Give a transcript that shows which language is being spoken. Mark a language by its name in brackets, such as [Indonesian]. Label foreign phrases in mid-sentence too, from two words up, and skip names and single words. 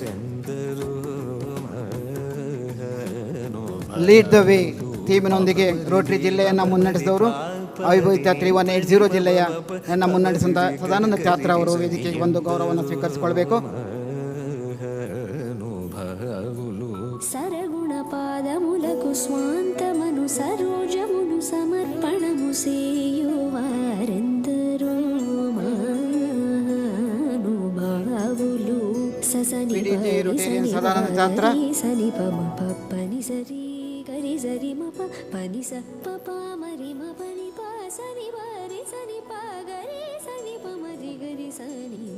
[English] Lead the [Kannada] ವೇ ಥೀಮಿನೊಂದಿಗೆ ರೋಟರಿ ಜಿಲ್ಲೆಯನ್ನು ಮುನ್ನಡೆಸಿದವರು ಅವಿಭಜಿತ 3180 ಜಿಲ್ಲೆಯ ಮುನ್ನಡೆಸಿದ ಸದಾನಂದ ಛಾತ್ರ ಅವರು ವೇದಿಕೆಗೆ ಬಂದು ಗೌರವವನ್ನು ಸ್ವೀಕರಿಸಿಕೊಳ್ಬೇಕು. [Telugu] సరగుణ పాదములకు స్వాంతమను సరోజమును సమర్పణము సేయువారెందరో మహానుభావులు ససని సని పమ పని సరి గరి సరి మప పని స పప మరి మ పని ప సని మరి సని ప గరి సని ప మరి గరి సని